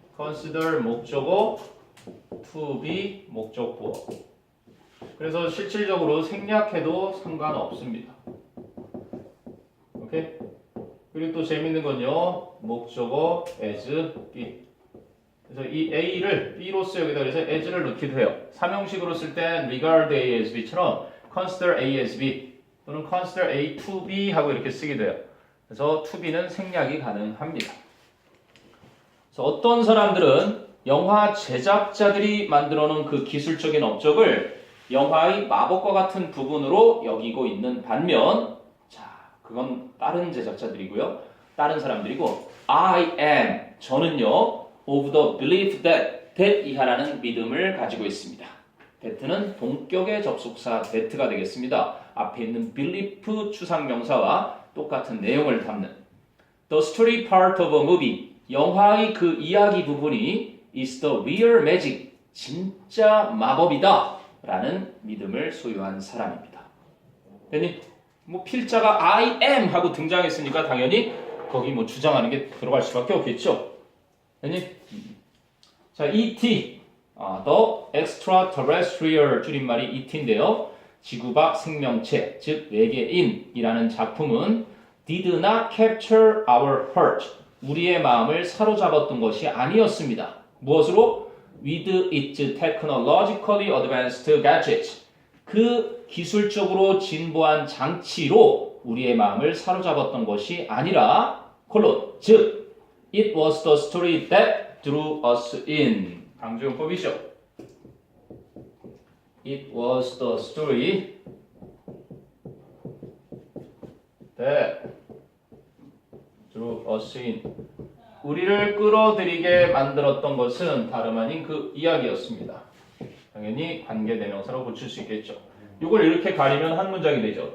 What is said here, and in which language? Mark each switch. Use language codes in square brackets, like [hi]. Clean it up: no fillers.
[ko] consider 목적어 to be 목적보어 그래서 실질적으로 생략해도 상관없습니다. 오케이? 그리고 또 재밌는 건요. 목적어 as be 그래서 이 A를 B로서 여기다 그래서 as를 넣기도 해요. 삼형식으로 쓸 땐 regard A as B처럼 consider A as B 또는 consider A to B 하고 이렇게 쓰기도 해요. 그래서 to B는 생략이 가능합니다. 그래서 어떤 사람들은 영화 제작자들이 만들어 놓은 그 기술적인 업적을 영화의 마법과 같은 부분으로 여기고 있는 반면 자, 그건 다른 제작자들이고요. 다른 사람들이고 I am 저는요 [en] of the belief that [ko] 이하라는 믿음을 가지고 있습니다. that는 동격의 접속사 that가 되겠습니다. 앞에 있는 belief 추상명사와 똑같은 내용을 담는 [en] the story part of a movie [ko] 영화의 그 이야기 부분이 [en] is the real magic [ko] 진짜 마법이다 라는 믿음을 소유한 사람입니다. 됐니? 뭐 필자가 I am 하고 등장했으니까 당연히 거기 뭐 주장하는 게 들어갈 수밖에 없겠죠. 됐니? 자, ET The Extraterrestrial 줄임말이 ET인데요. 지구밖 생명체, 즉 외계인이라는 작품은 [en] did not capture our heart. [ko] 우리의 마음을 사로잡았던 것이 아니었습니다. 무엇으로? [en] With its technologically advanced gadgets. [ko] 그 기술적으로 진보한 장치로 우리의 마음을 사로잡았던 것이 아니라 콜론, 즉 [en] It was the story that drew us in. [ko] 강조용법이죠. [en] It was the story that drew us in. [ko] 우리를 끌어들이게 만들었던 것은 다름 아닌 그 이야기였습니다. 당연히 관계대명사로 붙일 수 있겠죠. 이걸 이렇게 가리면 한 문장이 되죠.